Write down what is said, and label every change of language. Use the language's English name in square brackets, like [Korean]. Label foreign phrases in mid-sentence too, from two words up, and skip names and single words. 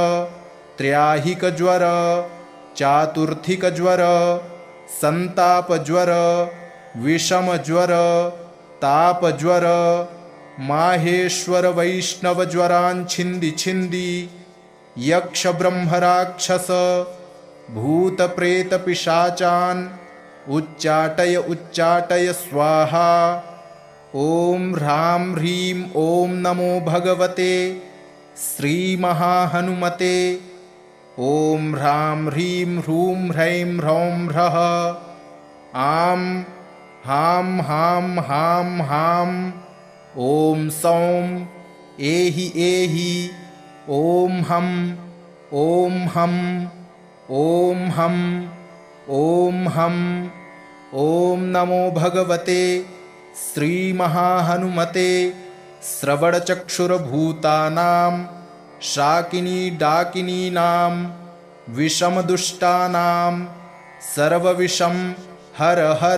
[Sanskrit] त्रयाहिकज्वर चातुर्थिकज्वर संतापज्वर विषमज्वर तापज्वर माहेश्वर वैष्णवज्वरान् छिन्दी छिन्दी यक्ष ब्रह्मराक्षस भूतप्रेतपिशाचान् उच्चाटय उच्चाटय स्वाहा। ॐ ह्रां ह्रीं ॐ नमो भगवते श्रीमहाहनुमते। ॐ ह्रां ह्रीं ह्रूं ह्रैं ह्रौं ह्रः आं हां हां हां हां। ॐ सौं एहि एहि ॐ हं ॐ हं ॐ हं ॐ हं। ॐ नमो भगवते श्रीमहाहनुमते। श्रवणचक्षुर्भूतानां शाकिनी डाकिनीनां विषमदुष्टानां सर्वविषं हर हर।